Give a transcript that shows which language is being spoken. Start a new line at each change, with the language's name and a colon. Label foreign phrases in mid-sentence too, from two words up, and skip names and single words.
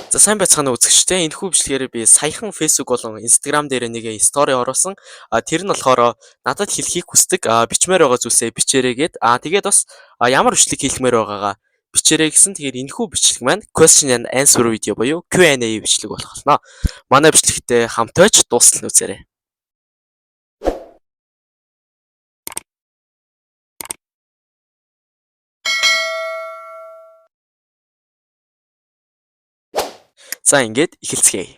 Mongolian: За сайн байцгаана уу үзэгчдээ. Энэхүү бичлэгээр би саяхан Facebook болон Instagram дээр нэг стори оруулсан. Тэр нь болохоор надад хэлхийг хүсдэг бичмээр байгаа зүйлсээ бичээрэй гэд. Тэгээд бас ямар бичлэг хийлгмээр байгаагаа бичээрэй гэсэн. Тэгэхээр энэхүү бичлэг маань
English: question and answer
Mongolian: видео буюу Q&A бичлэг болох болно. Манай бичлэгтээ хамтайч дуустал нь үзээрэй. За ингээд эхэлцгээе.